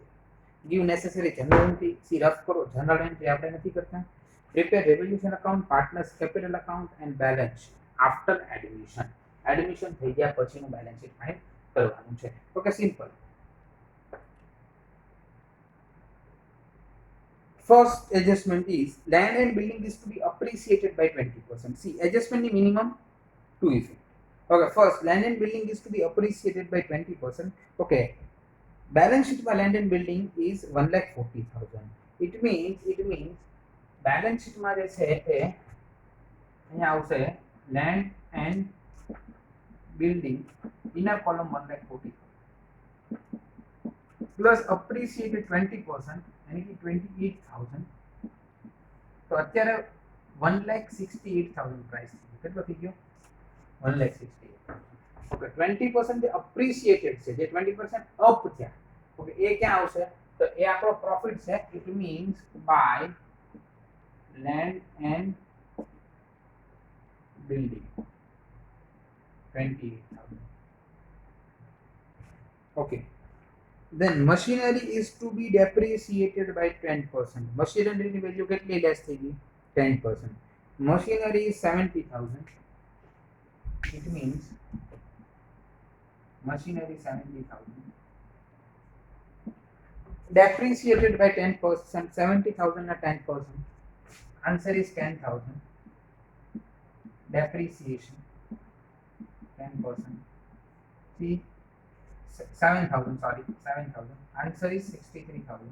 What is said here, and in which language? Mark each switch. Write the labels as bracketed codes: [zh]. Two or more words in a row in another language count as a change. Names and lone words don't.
[en] Give necessary general entry. See, rough [gu] करो, [en] general entry [gu] આપણે નથી કરતા. [en] Prepare revaluation account, partners capital account and balance sheet after admission. [gu] Admission થઈ ગયા પછીનું [en] balance sheet [gu] ફાઇલ કરવાનું છે. [en] okay, simple. First adjustment is land and building is to be appreciated by 20%. See, adjustment ni minimum 2 effect. Okay, first land and building is to be appreciated by 20%. Okay, balance sheet by land and building is 1,40,000. It means balance sheet [gu] માં જે છે એ અહીંયા આવશે [en] land and building inner column 1,40,000 plus appreciated 20% [hi] यानी कि [en] 28,000. [gu] તો અત્યારે 1,68,000 પ્રાઇસ થઈ ગયો. કેટલો થઈ ગયો? 1,68,000. ઓકે, 20% જે અપ્રિશિએટેડ છે, જે 20% અપ થયા, ઓકે, એ ક્યાં આવશે? તો એ આપણો પ્રોફિટ છે. [en] it means by land and building [gu] 28,000. ઓકે, [en] then machinery is to be depreciated by 10%. [gu] machinery ની વેલ્યુ કેટલી લેસ થઈ ગઈ? 10%. [en] machinery is 70,000. it means machinery 70,000, depreciated by 10%, 70,000 at 10%, answer is 10,000, depreciation 10%, see 7,000, sorry 7,000, answer is 63,000.